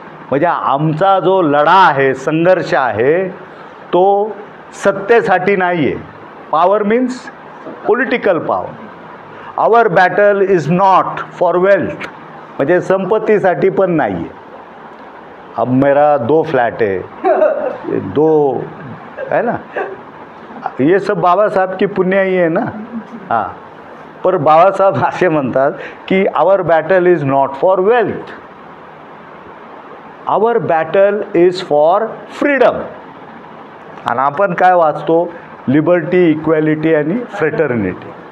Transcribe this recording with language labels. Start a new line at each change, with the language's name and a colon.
Marathi: म्हणजे आमचा जो लढा आहे, संघर्ष आहे, तो सत्तेसाठी नाही आहे.
English: Power means political power. Our battle is not for wealth.
Marathi: म्हणजे संपत्तीसाठी पण नाही आहे.
Hindi: अब मेरा 2 फ्लैट है, 2 है ना, ये सब बाबा साहब की पुण्य ही है ना.
Marathi: हां, पर बाबासाहेब असे म्हणतात की
English: Our battle is not for wealth, our battle is for freedom.
Marathi: आणि आपण काय वाचतो? लिबर्टी, इक्वॅलिटी आणि फ्रेटर्निटी.